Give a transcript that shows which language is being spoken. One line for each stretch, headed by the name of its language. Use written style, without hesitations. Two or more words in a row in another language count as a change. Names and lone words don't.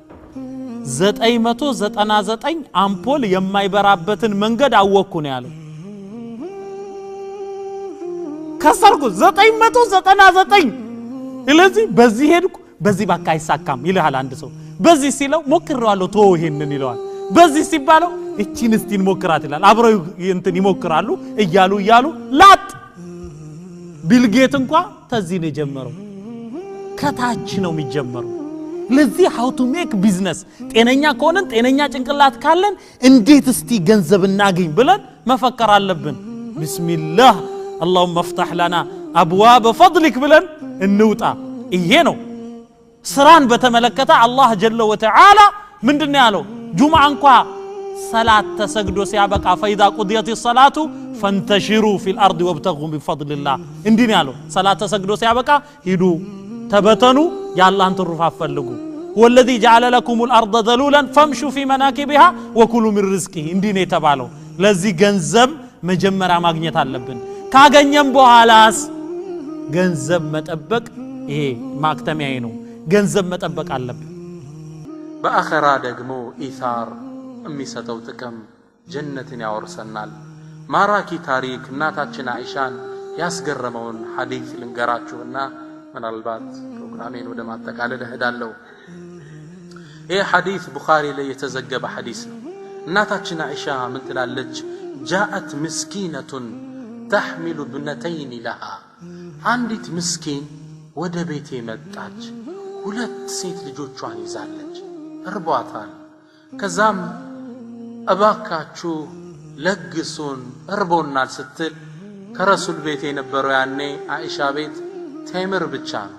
Amharic: 999 አምፖል የማይበራበትን መንገድ አወኩ ነው ያለው ከሰርኩ 999 ስለዚህ በዚህ ሄድኩ በዚህ ባካ አይሳካም ይልሃል አንድ ሰው በዚህ ሲለው ሞክራለሁ ተው ይሄንን ይለዋል በዚህ ሲባለው እቺን እስቲን ሞክራት ይላል አብረው እንትን ይሞክራሉ እያሉ ላጥ ቢልጌት እንኳን ተዚህ ነው የጀመረው ከታች ነው የሚጀመረው ለዚህ
English: how to make business
Amharic: ጤነኛ ከሆነን ጤነኛ ጭንቅላት ካለን እንዴት እስቲ ገንዘብ እናገኝ ብለን መፈከር አለብን ቢስሚላህ
Arabic: اللهم افتح لنا ابواب فضلك
Amharic: ብለን እንውጣ ይሄ ነው ስራን በተመለከተ አላህ
Arabic: جل وتعالى
Amharic: ምንድነው ያለው ጁምዓ እንኳን ሰላት ተሰግዶ ሲያበቃ
Arabic: فاذا قضيت الصلاه فانتشروا في الارض وابتغوا من فضل الله
Amharic: እንዲህ ነው ያለው ሰላት ተሰግዶ ሲያበቃ ሂዱ ተበተኑ ያላህን ትሩፋት ፈልጉ
Arabic: والذي جعل لكم الارض ذلولا فامشوا في مناكبها وكلوا من رزقه
Amharic: እንዲህ ነው የተባለው ለዚህ ገንዘብ መጀመሪያ ማግኘት አለብን ካገኘም በኋላስ ገንዘብ መጠበቅ ይሄ ማክተሚያዬ ነው ገንዘብ መጠበቅ አለብን በአኺራ ደግሞ ኢሳር የሚሰጠው ጥቅም ጀነትን ያወርሰናል ማራኪ ታሪክ እናታችን አይሻን ያስገረመውን ሐዲስ ልንገራችሁና ምናልባት ፕሮግራሜን ወደ ማጠቃለል እሄዳለሁ ይሄ ሐዲስ ቡኻሪ ላይ የተዘገበ ሐዲስ ነው እናታችን አይሻ ምን ትላለች
Arabic: جاءت مسكينة تحمل ابنتين لها
Amharic: አንዲት ምስኪን ወደ ቤቴ መጣች ሁለት ሴት ልጆቿን ይዛለች እርቧታል ከዛም እባካችሁ ለግሱን እርቦናል ስትል ከረሱል ቤት የነበረው ያኔ አይሻ ቤት ቴምር ብቻ ነው